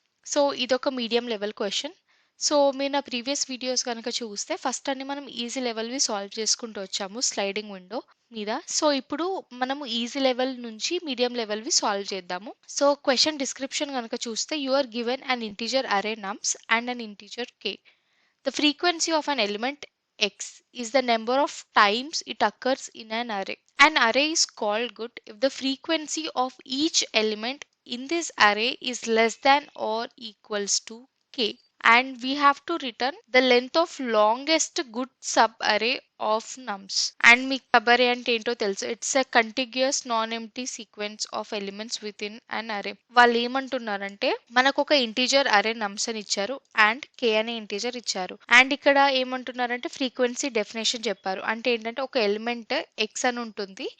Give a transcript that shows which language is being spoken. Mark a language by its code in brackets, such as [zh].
[te] So ఇదొక medium level question. So మీరు నా ప్రీవియస్ వీడియోస్ కనుక చూస్తే ఫస్ట్ అన్ని మనం ఈజీ లెవెల్వి సాల్వ్ చేసుకుంటూ వచ్చాము స్లైడింగ్ విండో మీద. సో ఇప్పుడు మనము ఈజీ లెవెల్ నుంచి మీడియం లెవెల్వి సాల్వ్ చేద్దాము. [en] so question description [te] కనుక చూస్తే [en] You are given an integer array nums and an integer k. The frequency of an element x is the number of times it occurs in an array. An array is called good if the frequency of each element in this array is less than or equals to k. And we have to return the length of longest good subarray of nums. And [te] మీకు sub అంటే ఏంటో తెలుసు. [en] It's a contiguous non empty sequence of elements within an array. [te] వాళ్ళు ఏమంటున్నారంటే మనకు ఒక integer అరే నమ్స్ అని ఇచ్చారు అండ్ కే అనే ఇంటీజర్ ఇచ్చారు. అండ్ ఇక్కడ ఏమంటున్నారంటే ఫ్రీక్వెన్సీ డెఫినేషన్ చెప్పారు. అంటే ఏంటంటే ఒక ఎలిమెంట్ ఎక్స్ అని ఉంటుంది.